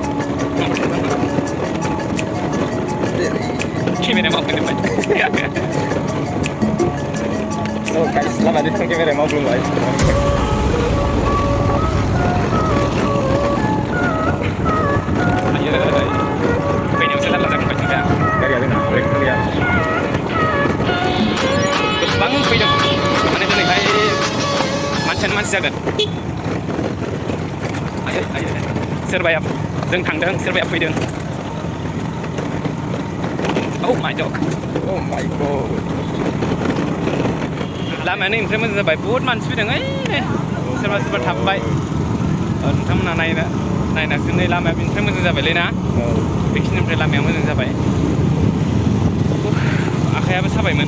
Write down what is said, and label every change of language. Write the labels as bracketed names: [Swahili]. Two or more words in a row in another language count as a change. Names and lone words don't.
[Bodo] केमेराया मावफैजोबबाय लामानि केमेराया मावग्लुंबाय फैनायावसो लाला जागोनबाय जोंना गारिया जोंना गैया गोबां फैदों माने दिनैहाय मानसियानो मानसि जागोन सोरबाया जों थांदों सोरबाया फैदों [English] Oh my god [Bodo] लामायानो ओमफ्राय मोजां जाबाय बहुद मानसि फैदों सोरबा थाबबाय नोंथांमोना नायनासो नै लामाया बेनिफ्राय मोजां जाबायलै ना बेखिनिनिफ्राय लामाया मोजां जाबाय आखायाबो साबायमोन